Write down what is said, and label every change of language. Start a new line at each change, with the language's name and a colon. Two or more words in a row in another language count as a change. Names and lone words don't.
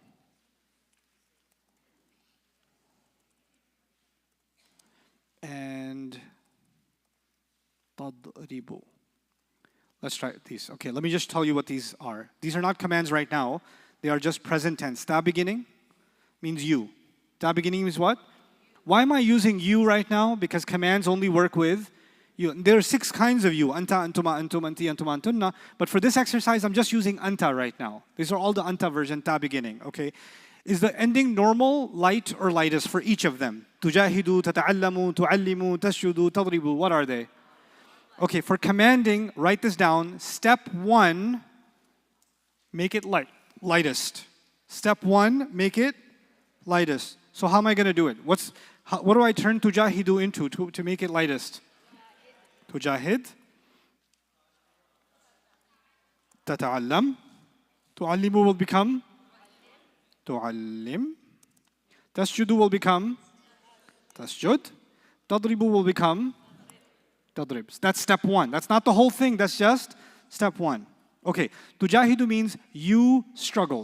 English: And tadribu. Let's try these. Okay, let me just tell you what these are. These are not commands right now. They are just present tense. Ta beginning means you. Ta beginning means what? Why am I using you right now? Because commands only work with you. There are 6 kinds of you.
Arabic: Anta, antuma, antum, anti, antuma, antunna.
English: But for this exercise, I'm just using anta right now. These are all the anta version, ta beginning. Okay. Is the ending normal, light, or lightest for each of them?
Arabic: Tujahidu, tata'allamu, tu'allimu, tasjudu, tadribu.
English: What are they? Okay, for commanding, write this down. Step 1, make it lightest. Step 1, make it lightest. So how am I going to do it? What do I turn tujahidu into to make it lightest?
Arabic: Tujahid. Tata'allam.
English: Tu'allimu will become tu'allim. Tasjudu will become tasjud. Tadribu will become tadrib. That's step 1. That's not the whole thing. That's just step 1. Okay. Tujahidu means you struggle.